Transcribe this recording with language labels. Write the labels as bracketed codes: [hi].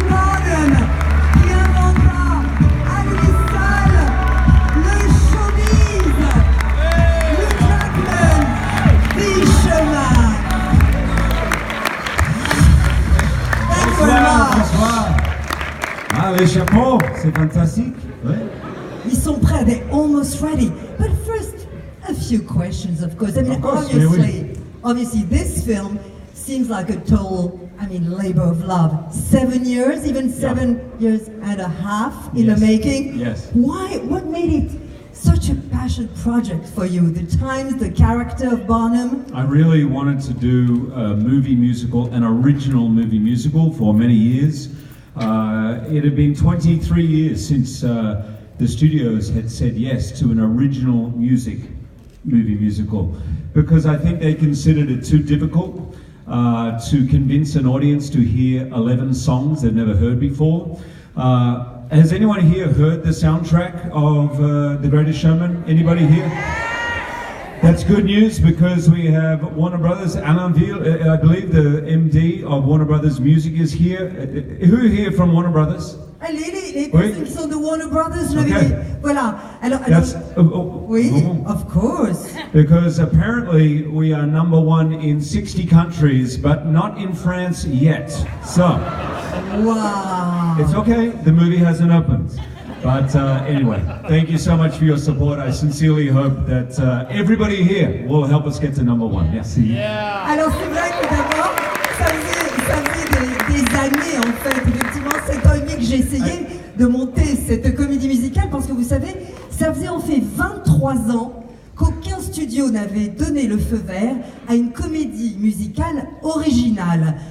[fr] Barnum, qui inventera à lui seul le showbiz. [en] Hugh Jackman, the showman. [fr] Bonsoir. Ah, les chapeaux, c'est fantastique. Ouais. Ils sont prêts, [en] they're almost ready. But first, a few questions, of course. I mean, obviously, this film seems like a total, labor of love. 7 years, even 7 years and a half in the making. Yes. Why? What made it such a passion project for you? The times, the character of Barnum? I really wanted to do a movie musical, an original movie musical for many years. It had been 23 years since the studios had said yes to an original movie musical, because I think they considered it too difficult to convince an audience to hear 11 songs they've never heard before. Has anyone here heard the soundtrack of The Greatest Showman? Anybody here? That's good news, because we have Warner Brothers. Alain Ville, I believe the MD of Warner Brothers Music is here. Who here from Warner Brothers? [fr] Les personnes qui sont de Warner Brothers, voilà. Alors oui, [en] of course. Because apparently we are #1 in 60 countries, but not in France yet. So, wow. It's okay. The movie hasn't opened. But anyway, thank you so much for your support. I sincerely hope that everybody here will help us get to #1. [fr] Merci. Yeah. Alors c'est vrai que d'abord, ça faisait des années en fait, effectivement, 7 ans et demi que j'ai essayé de monter cette comédie musicale, parce que vous savez, ça faisait en fait 23 ans qu'aucun studio n'avait donné le feu vert à une comédie musicale originale.